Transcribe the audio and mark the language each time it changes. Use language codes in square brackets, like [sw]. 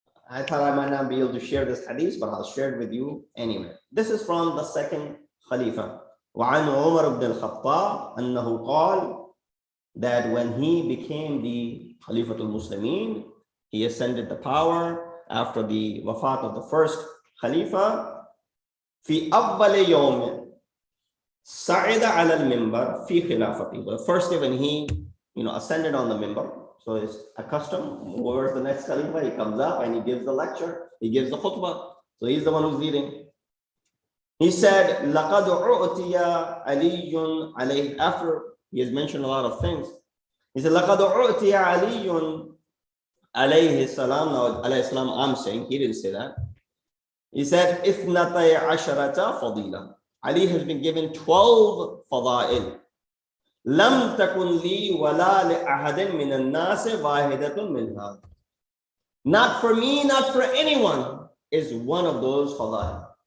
[en] I thought I might not be able to share this hadith, but I'll share it with you anyway. This is from the second Khalifa. [ar] وعن عمر بن الخطاب أنه قال, [en] that when he became the Khalifatul Muslimin, he ascended the power after the wafat of the first Khalifa. [ar] في أول يوم صعد على المنبر في خلافته. [en] The first day when he ascended on the minbar, so it's a custom, whoever's the next Khalifa, he comes up and he gives the lecture, he gives the khutbah. So he's the one who's leading. He said, [ar] لَقَدْ أُعْتِيَ عَلِيٌّ عَلَيْهِ. [en] After he has mentioned a lot of things, he said, [ar] لَقَدْ أُعْتِيَ عَلِيٌّ عَلَيْهِ السَّلَامُ. [en] Now, alayhi salam, I'm saying, he didn't say that. He said, [ar] إِثْنَتَيْ عَشَرَةَ فَضِيلًا. [en] Ali has been given 12 fada'il. [ar] لَمْ تَكُنْ لِي وَلَا لِأَحَدٍ مِنَ النَّاسِ وَاحِدَةٌ مِنْهَا. [en] Not for me, not for anyone is one of those fada'il.